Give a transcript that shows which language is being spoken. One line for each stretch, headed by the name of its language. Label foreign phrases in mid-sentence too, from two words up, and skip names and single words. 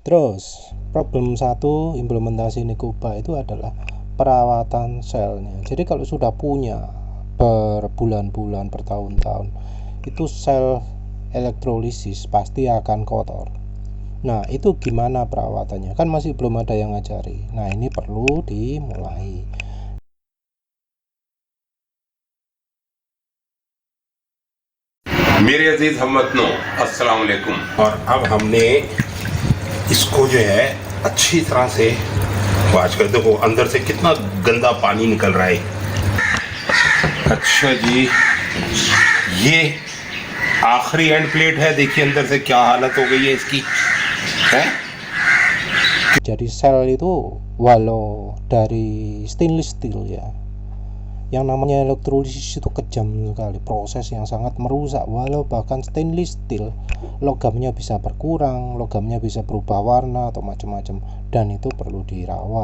Indonesian: Terus problem satu implementasi Nikuba itu adalah perawatan selnya. Jadi kalau sudah punya berbulan-bulan, bertahun-tahun, itu sel elektrolisis pasti akan kotor. Nah, itu gimana perawatannya? Kan masih belum ada yang ngajari. Nah, ini perlu dimulai.
Urdu: میرے عزیز ہم وطنو
Arabic: السلام علیکم.
Urdu: اور اب ہم نے اس کو جو ہے اچھی طرح سے واش کر، دیکھو اندر سے کتنا گندا پانی نکل رہا ہے. اچھا جی، یہ آخری
English: end plate
Urdu: ہے، دیکھیے اندر سے کیا حالت ہو گئی ہے اس کی ہے.
Indonesian: Jadi sel itu walau dari
English: stainless steel
Indonesian: ya, yang namanya elektrolisis itu kejam sekali, proses yang sangat merusak. Walau bahkan
English: stainless steel,
Indonesian: logamnya bisa berkurang, logamnya bisa berubah warna atau macam-macam, dan itu perlu dirawat.